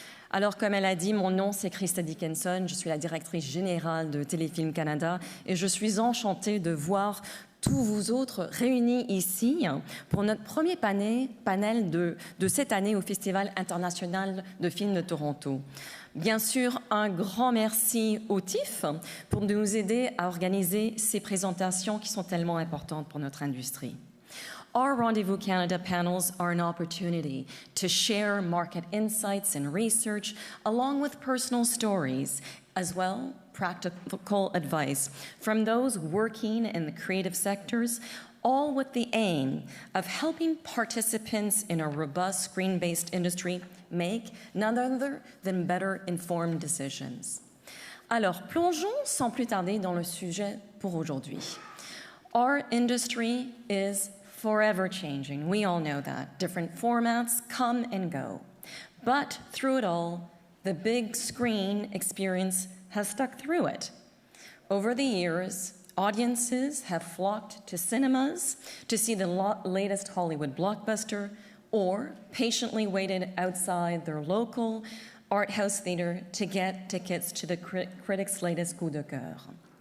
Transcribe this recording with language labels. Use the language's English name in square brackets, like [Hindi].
[French] Alors, comme elle a dit, mon nom c'est Krista Dickinson, je suis la directrice générale de Téléfilm Canada et je suis enchantée de voir tous vous autres réunis ici pour notre premier panel de cette année au Festival international de films de Toronto. Bien sûr, un grand merci au TIFF pour nous aider à organiser ces présentations qui sont tellement importantes pour notre industrie. [English] Our Rendezvous Canada panels are an opportunity to share market insights and research along with personal stories, as well practical advice from those working in the creative sectors, all with the aim of helping participants in a robust screen-based industry make none other than better informed decisions. [French] Alors, plongeons sans plus tarder dans le sujet pour aujourd'hui. [English] Our industry is forever changing. We all know that. Different formats come and go. But through it all, the big screen experience has stuck through it. Over the years, audiences have flocked to cinemas to see the latest Hollywood blockbuster or patiently waited outside their local art house theater to get tickets to the critics' latest [French] coup de cœur.